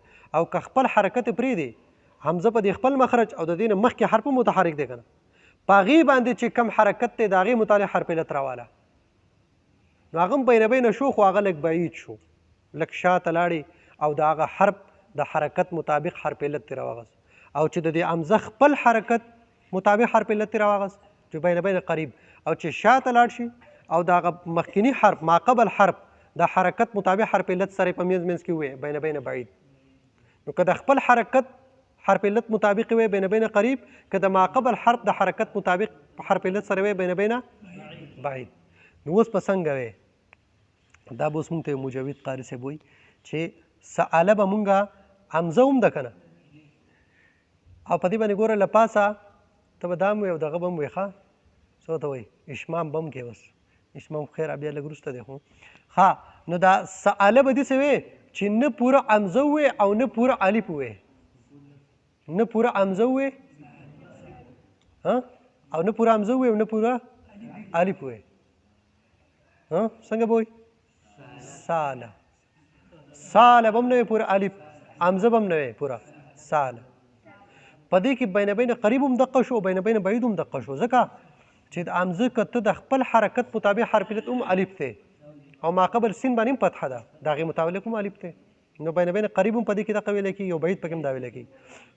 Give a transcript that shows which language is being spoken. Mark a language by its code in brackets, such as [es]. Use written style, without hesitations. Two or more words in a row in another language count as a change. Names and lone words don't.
[ps] او که خپل حرکت پرېږدي حمزه په دې خپل مخرج او د دې نه مخکې حرف متحرک دی که نه په هغې باندې چې کم حرکت دی د هغې متعلق حرف علت راواله، نو هغه هم بینه بینه شو خو هغه لږ بعید شو، لږ شاته لاړې او د هغه حرف د حرکت مطابق حرف علت ترې راواغست. او چې د دې حمزه خپل حرکت مطابق حرف علت ترې راواغست چې بینه بینه قریب، او چې شاته لاړ شي او د هغه مخکیني حرف ما قبل حرف د حرکت مطابق حرف علت سره په منځ کې ووایي بینه بینه بعید. نو که د خپل حرکت حرف علت مطابق وي بین بین قریب، که د ما قبل حرف د حرکت مطابق حرف علت سره وي بین بین بعید. نو اوس په څنګه وی دا به اوس مونږ ته مجوید قاري صاحب وایي چې سأله به مونږه حمزه هم ده که نه او په دې باندې ګوره له پاسه ته به دا هم وایي او دغه به هم وایي ښه څه ته وایي اشمام به هم کوې. اوس اشمام خیر بیا لږ وروسته دی خو ښه. نو دا سأله به داسې وی چې نه پوره حمزه ووایي او نه پوره الف ووایي، نه پوره حمزه ووایي او نه پوره حمزه ووایي او نه پوره الف ووایي. څنګه به وایي ساله ساله به هم نه وي پوره الف، حمزه به هم نه وي پوره ساله. په دې کې بین بین قریب هم دقه شو، بین بین بعید هم دقه شو، ځکه چې د حمزه که ته د خپل حرکت مطابق حرف علت هم الف دی او ما قبل سین باندې هم فتحه ده د هغې متعلق هم الف دی، نو بین بین قریب هم په دې کې دقه ویلی کېږي او بعید پکې هم دا ویلی کېږي.